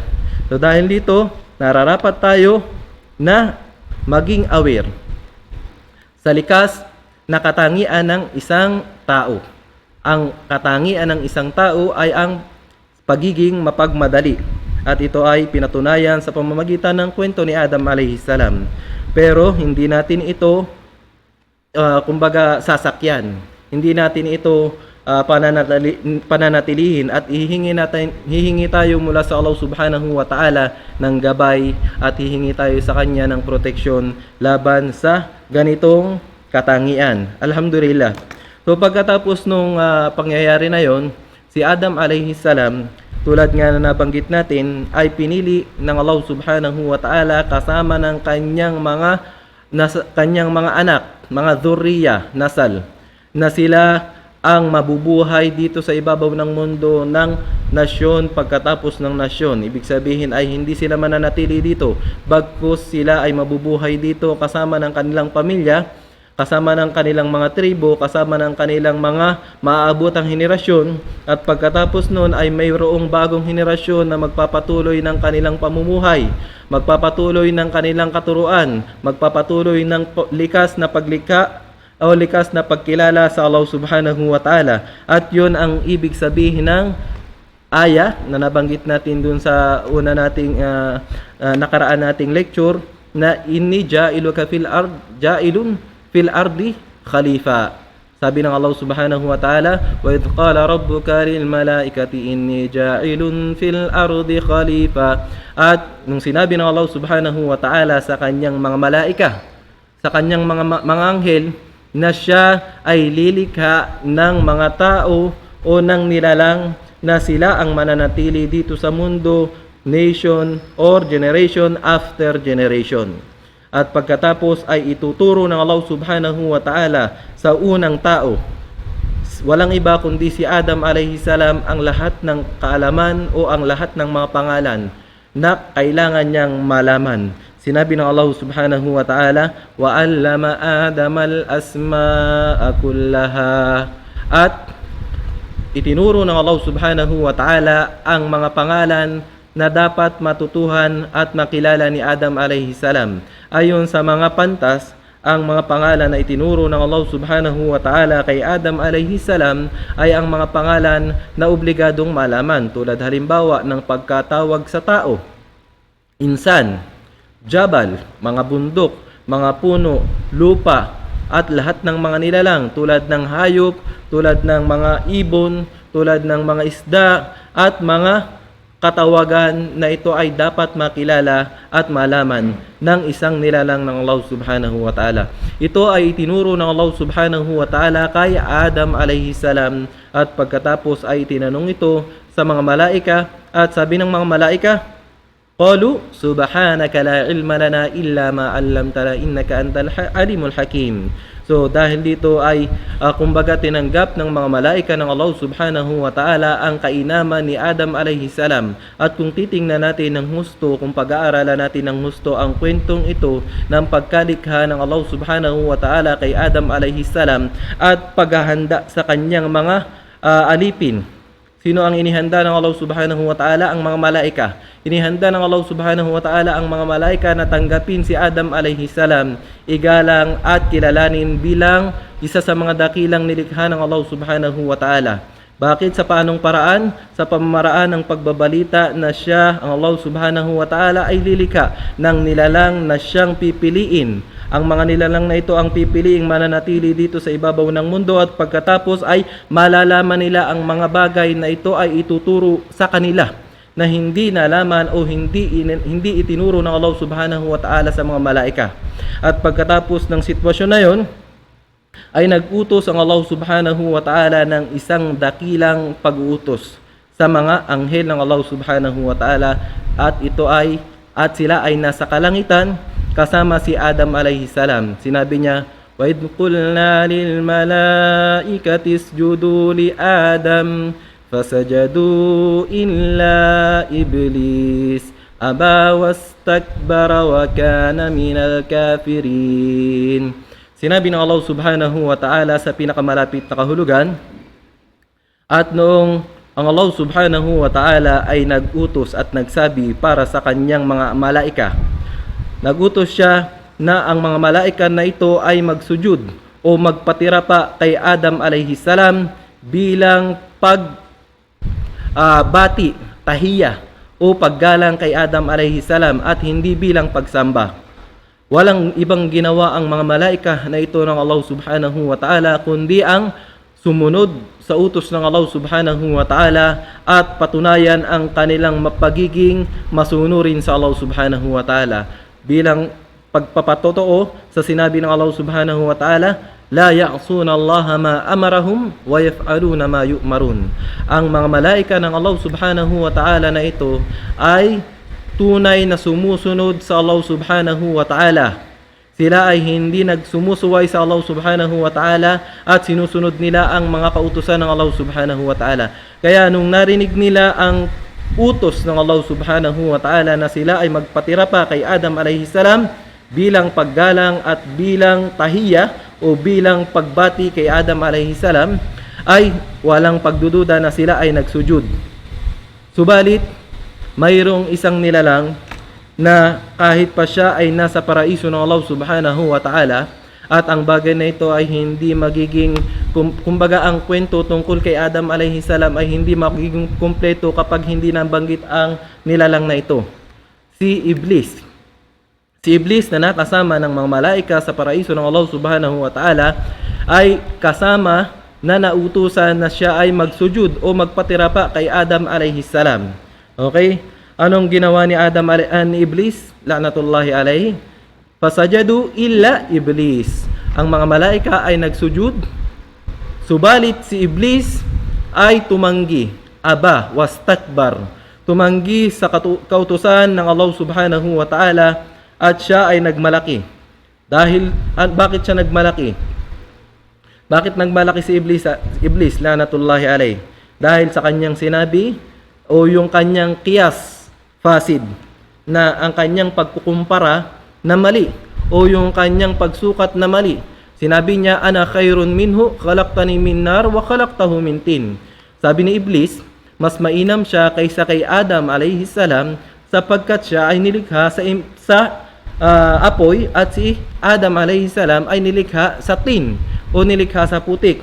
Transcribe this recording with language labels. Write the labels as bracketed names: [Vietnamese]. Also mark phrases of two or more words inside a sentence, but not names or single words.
[Filipino] So dahil dito, nararapat tayo na maging aware sa likas na katangian ng isang tao. Ang katangian ng isang tao ay ang pagiging mapagmadali. At ito ay pinatunayan sa pamamagitan ng kwento ni Adam [Arabic] عليه السلام. [Filipino] Pero hindi natin ito kumbaga sasakyan. Hindi natin ito pananatilihin at hihingi tayo mula sa Allah [Arabic] سبحانه وتعالى [Filipino] ng gabay at hihingi tayo sa kanya ng proteksyon laban sa ganitong katangian. Alhamdulillah. So pagkatapos nung pangyayari na yon, si Adam [Arabic] عليه السلام, [Filipino] tulad nga na nabanggit natin, ay pinili ng Allah [Arabic] سبحانه وتعالى [Filipino] kasama ng kanyang mga anak, mga dhurriya, nasal, na sila ang mabubuhay dito sa ibabaw ng mundo ng nasyon pagkatapos ng nasyon. Ibig sabihin ay hindi sila mananatili dito, bagkus sila ay mabubuhay dito kasama ng kanilang pamilya, kasama ng kanilang mga tribo, kasama ng kanilang mga maaabotang henerasyon, at pagkatapos noon ay mayroong bagong henerasyon na magpapatuloy ng kanilang pamumuhay, magpapatuloy ng kanilang katuruan, magpapatuloy ng likas na paglikha o likas na pagkilala sa Allah [Arabic] سبحانه وتعالى. [Filipino] At yun ang ibig sabihin ng aya na nabanggit natin dun sa una nating nakaraan nating lecture, na [Arabic] إني جاعلك جاعل في الأرض خليفة. [Filipino] Sabi ng [Arabic] الله سبحانه وتعالى وإذ قال ربك للملائكة إني جاعل في الأرض خليفة. [Filipino] At nung sinabi ng Allah [Arabic] سبحانه وتعالى [Filipino] sa kanyang mga malaika, sa kanyang mga anghel, na siya ay lilikha ng mga tao o ng nilalang na sila ang mananatili dito sa mundo, [English] nation or generation after generation. [Filipino] At pagkatapos ay ituturo ng Allah [Arabic] سبحانه وتعالى [Filipino] sa unang tao, walang iba kundi si Adam [Arabic] عليه السلام, [Filipino] ang lahat ng kaalaman o ang lahat ng mga pangalan na kailangan niyang malaman. Sinabi ng [Arabic] الله سبحانه وتعالى وعلم آدم الأسماء كلها. [Filipino] At itinuro ng Allah [Arabic] سبحانه وتعالى [Filipino] ang mga pangalan na dapat matutuhan at makilala ni Adam [Arabic] عليه السلام. [Filipino] Ayon sa mga pantas, ang mga pangalan na itinuro ng Allah [Arabic] سبحانه وتعالى [Filipino] kay Adam [Arabic] عليه السلام [Filipino] ay ang mga pangalan na obligadong malaman, tulad halimbawa ng pagkatawag sa tao, [Arabic] إنسان، جبل, [Filipino] mga bundok, mga puno, lupa, at lahat ng mga nilalang tulad ng hayop, tulad ng mga ibon, tulad ng mga isda, at mga katawagan na ito ay dapat makilala at malaman ng isang nilalang ng Allah [Arabic] سبحانه وتعالى. [Filipino] Ito ay itinuro ng Allah [Arabic] سبحانه وتعالى [Filipino] kay Adam [Arabic] عليه السلام, [Filipino] at pagkatapos ay tinanong ito sa mga malaika, at sabi ng mga malaika, [Arabic] قالوا سبحانك لا علم لنا إلا ما علمتنا إنك أنت العليم الحكيم. [Filipino] So dahil dito ay kumbaga tinanggap ng mga malaika ng Allah [Arabic] سبحانه وتعالى [Filipino] ang kainaman ni Adam [Arabic] عليه السلام. [Filipino] At kung titingnan natin ng husto, kung pag-aaralan natin ng husto ang kwentong ito ng pagkalikha ng Allah [Arabic] سبحانه وتعالى [Filipino] kay Adam [Arabic] عليه السلام [Filipino] at paghahanda sa kanyang mga alipin. Sino ang inihanda ng Allah [Arabic] سبحانه وتعالى? [Filipino] Ang mga malaika. Inihanda ng Allah [Arabic] سبحانه وتعالى [Filipino] ang mga malaika na tanggapin si Adam [Arabic] عليه السلام, [Filipino] igalang at kilalanin bilang isa sa mga dakilang nilikha ng Allah [Arabic] سبحانه وتعالى. [Filipino] Bakit? Sa paanong paraan? Sa pamamaraan ng pagbabalita na siya, ang Allah [Arabic] سبحانه وتعالى, [Filipino] ay lilikha ng nilalang na siyang pipiliin. Ang mga nilalang na ito ang pipiliing mananatili dito sa ibabaw ng mundo, at pagkatapos ay malalaman nila ang mga bagay na ito ay ituturo sa kanila na hindi nalaman o hindi itinuro ng Allah [Arabic] سبحانه وتعالى [Filipino] sa mga malaika. At pagkatapos ng sitwasyon na yon, ay nag-utos ang Allah [Arabic] سبحانه وتعالى [Filipino] ng isang dakilang pag-uutos sa mga anghel ng Allah [Arabic] سبحانه وتعالى, [Filipino] at sila ay nasa kalangitan kasama si Adam [Arabic] عليه السلام. [Filipino] Sinabi niya, [Arabic] وإذ قلنا للملائكة اسجدوا لآدم فسجدوا إلا إبليس أبى واستكبر وكان من الكافرين. [Filipino] Sinabi ng Allah [Arabic] سبحانه وتعالى [Filipino] sa pinakamalapit na kahulugan, at noong ang Allah [Arabic] سبحانه وتعالى [Filipino] ay nag-utos at nagsabi para sa kanyang mga malaika, nag-utos siya na ang mga malaika na ito ay magsujud o magpatira pa kay Adam [Arabic] عليه السلام [Filipino] bilang pagbati, tahiya o paggalang kay Adam [Arabic] عليه السلام, [Filipino] at hindi bilang pagsamba. Walang ibang ginawa ang mga malaika na ito ng Allah [Arabic] سبحانه وتعالى [Filipino] kundi ang sumunod sa utos ng Allah [Arabic] سبحانه وتعالى [Filipino] at patunayan ang kanilang pagiging masunurin sa Allah [Arabic] سبحانه وتعالى, [Filipino] bilang pagpapatotoo sa sinabi ng [Arabic] الله سبحانه وتعالى لا يعصون الله ما أمرهم ويفعلون ما يؤمرون. [Filipino] Ang mga malaika ng Allah [Arabic] سبحانه وتعالى [Filipino] na ito ay tunay na sumusunod sa Allah [Arabic] سبحانه وتعالى. [Filipino] Sila ay hindi nagsumusuway sa Allah [Arabic] سبحانه وتعالى [Filipino] at sinusunod nila ang mga kautusan ng Allah [Arabic] سبحانه وتعالى. [Filipino] Kaya nung narinig nila ang utos ng Allah [Arabic] سبحانه وتعالى [Filipino] na sila ay magpatira pa kay Adam [Arabic] عليه السلام [Filipino] bilang paggalang at bilang tahiya o bilang pagbati kay Adam [Arabic] عليه السلام, [Filipino] ay walang pagdududa na sila ay nagsujud. Subalit, mayroong isang nilalang na kahit pa siya ay nasa paraiso ng Allah [Arabic] سبحانه وتعالى, [Filipino] at ang bagay na ito ay hindi magiging, kumbaga ang kwento tungkol kay Adam [Arabic] عليه السلام [Filipino] ay hindi magiging kumpleto kapag hindi nabanggit ang nilalang na ito. Si Iblis. Si Iblis na nakasama ng mga malaika sa paraiso ng Allah [Arabic] سبحانه وتعالى [Filipino] ay kasama na nautusan na siya ay magsujud o magpatira pa kay Adam [Arabic] عليه السلام. [Filipino] Okay? Anong ginawa ni Adam ni Iblis? [Arabic] لعنة الله عليه. فسجدوا إلا إبليس. [Filipino] Ang mga malaika ay nagsujud, subalit si Iblis ay tumanggi. [Arabic] أبى، واستكبر. [Filipino] Tumanggi sa kautusan ng Allah [Arabic] سبحانه وتعالى [Filipino] at siya ay nagmalaki. Bakit siya nagmalaki? Bakit nagmalaki si Iblis? [Arabic] لعنة الله عليه. [Filipino] Dahil sa kanyang sinabi o yung kanyang [Arabic] قياس فاسد, [Filipino] na ang kanyang pagkukumpara na mali o yung kanyang pagsukat na mali. Sinabi niya, [Arabic] أنا خير منه خلقتني من نار وخلقته من طين. [Filipino] Sabi ni Iblis, mas mainam siya kaysa kay Adam [Arabic] عليه السلام [Filipino] sapagkat siya ay nilikha sa apoy at si Adam [Arabic] عليه السلام [Filipino] ay nilikha sa tin o nilikha sa putik.